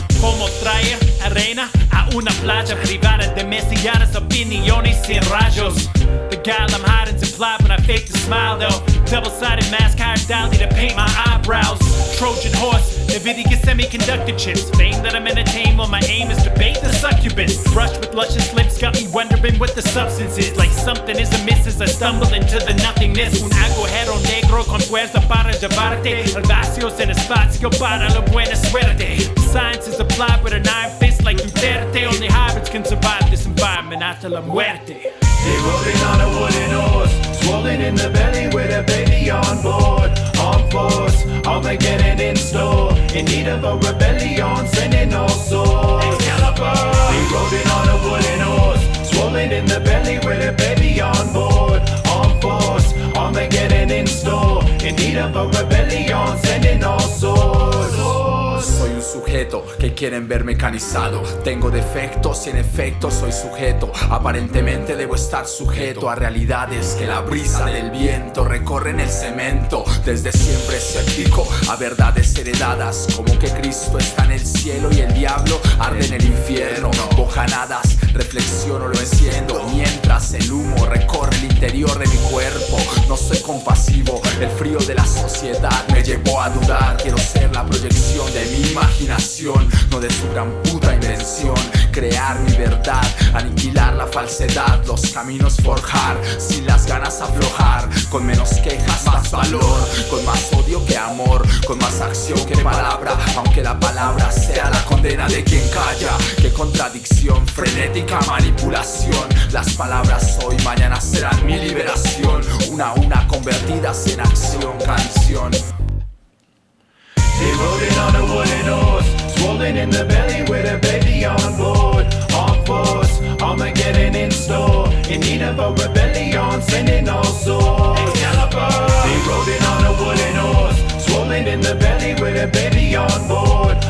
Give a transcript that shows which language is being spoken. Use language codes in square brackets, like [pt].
[es] Como traer arena a una playa privada de mesianas opiniones sin rayos. [en] The guile I'm hiding's implied when I fake the smile though. Double-sided mask hired Dolly to paint my eyebrows. Trojan horse, Nvidia semiconductor chips. Fame that I'm entertained while my aim is to bait the succubus. Brush with luscious lips got me wondering what the substance is. Like something is amiss as I stumble into the nothingness. [es] Un agujero negro con fuerza para llevarte al vacío sin espacio para la buena suerte. [en] Science is applied with an iron fist like Duterte. Only hybrids can survive this environment [es] hasta la muerte. [en] They rolling on a wooden horse, swollen in the belly with a baby on board. On force, Armageddon in store. In need of a rebellion, sending all swords. Excalibur. They rolling on a wooden horse, swollen in the belly with a baby on board. On force, Armageddon in store. In need of a rebellion, sending all swords. [es] Soy un sujeto que quieren ver mecanizado. Tengo defectos y en efecto soy sujeto. Aparentemente debo estar sujeto a realidades que la brisa del viento recorre en el cemento. Desde siempre escéptico a verdades heredadas, como que Cristo está en el cielo y el diablo arde en el infierno. Bojanadas, reflexiono, lo enciendo mientras el humo recorre el interior de mi cuerpo. No soy compasivo, el frío de la sociedad me llevó a dudar. Quiero ser la proyección de mi imaginación, no de su gran puta invención. Crear mi verdad, aniquilar la falsedad, los caminos forjar, sin las ganas aflojar. Con menos quejas, más valor, con más odio que amor, con más acción que palabra, aunque la palabra sea la condena de quien calla. Qué contradicción, frenética manipulación. Las palabras hoy, mañana serán mi liberación. Una a una convertidas en acción, canción. [en] They rolling on a wooden horse, swollen in the belly with a baby on board. On force, Armageddon in store. In need of a rebellion, sending all swords. Excalibur. They rolling on a wooden horse, swollen in the belly with a baby on board.